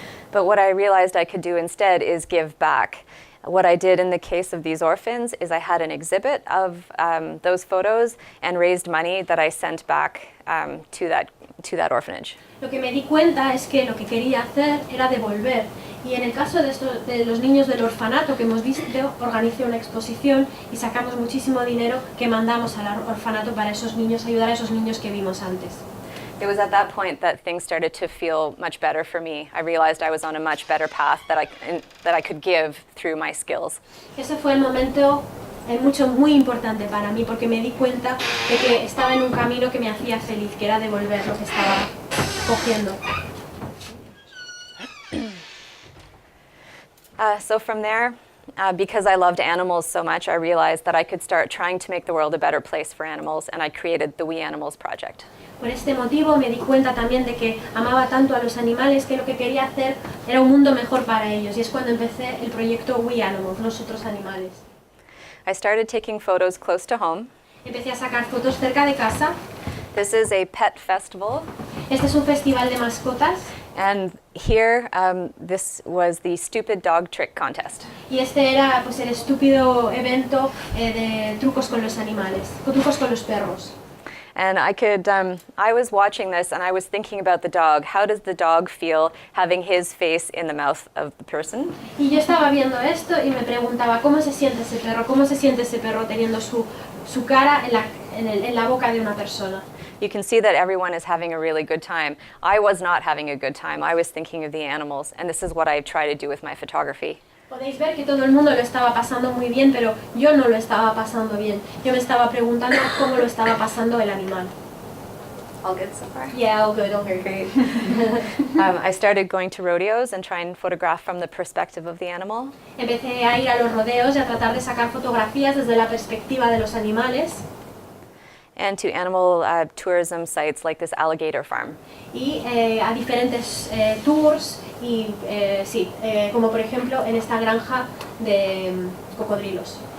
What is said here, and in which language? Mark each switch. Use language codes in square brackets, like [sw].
[en] But what I realized I could do instead is give back. What I did in the case of these orphans is I had an exhibit of those photos and raised money that I sent back to that orphanage. [es] Lo que me di cuenta es que lo que quería hacer era devolver. Y en el caso de los niños del orfanato que hemos visto, organicé una exposición y sacamos muchísimo dinero que mandamos al orfanato para esos niños, ayudar a esos niños que vimos antes. [en] It was at that point that things started to feel much better for me. I realized I was on a much better path that I could give through my skills. [es] Ese fue el momento muy importante para mí porque me di cuenta de que estaba en un camino que me hacía feliz, que era devolver lo que estaba cogiendo. [en] So from there, because I loved animals so much, I realized that I could start trying to make the world a better place for animals, and I created the We Animals Project. [es] Por este motivo me di cuenta también de que amaba tanto a los animales que lo que quería hacer era un mundo mejor para ellos, y es cuando empecé el proyecto We Animals, nosotros animales. [en] I started taking photos close to home. [es] Empecé a sacar fotos cerca de casa. [en] This is a pet festival. [es] Este es un festival de mascotas. [en] And here, this was the stupid dog trick contest. [es] Y este era pues el estúpido evento de trucos con los animales, trucos con los perros. [en] And I was watching this and I was thinking about the dog. How does the dog feel having his face in the mouth of the person? [es] Y yo estaba viendo esto y me preguntaba cómo se siente ese perro teniendo su cara en la boca de una persona. [en] You can see that everyone is having a really good time. I was not having a good time. I was thinking of the animals, and this is what I try to do with my photography. [es] Podéis ver que todo el mundo lo estaba pasando muy bien, pero yo no lo estaba pasando bien. Yo me estaba preguntando cómo lo estaba pasando el animal. [en] All good so far? Yeah, all good, great. I started going to rodeos and try and photograph from the perspective of the animal. [es] Empecé a ir a los rodeos y a tratar de sacar fotografías desde la perspectiva de los animales. [en] And to animal tourism sites like this alligator farm. [es] Y a diferentes tours, y como por ejemplo en esta granja de cocodrilos.